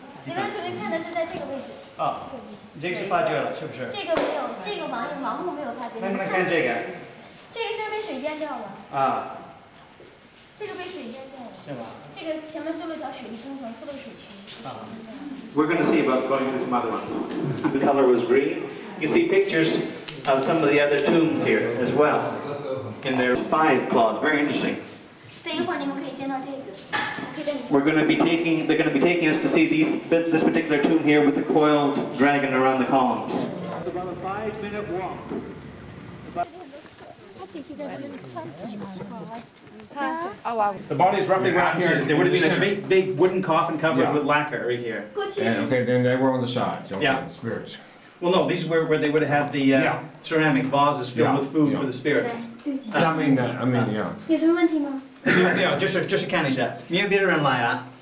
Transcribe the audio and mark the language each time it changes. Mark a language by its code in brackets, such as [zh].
[zh] 你们准备看的是在这个位置。哦，这个是发掘了，是不是？这个没有，这个盲目没有发掘。能不能看这个？这个现在被水淹掉了。啊。这个被水淹掉了。是吗？这个前面修了条水利工程，修了水渠。 [en] We're going to see about going to some other ones. The color was green. You can see pictures of some of the other tombs here as well. And there's 5 claws. Very interesting. [zh] 对，一会儿你们可以见到这个。 [en] We're going to be taking. They're going to be taking us to see this particular tomb here with the coiled dragon around the columns. It's about a 5-minute walk. The body's roughly around here. There would have been a big wooden coffin covered with lacquer right here. And, okay, then they were on the sides. Okay, Yeah. Spirits. Well, no, these are where they would have had the ceramic vases filled with food for the spirit. I mean, yeah. [zh] 有什么问题吗？就是看一下，没有别的人来啊？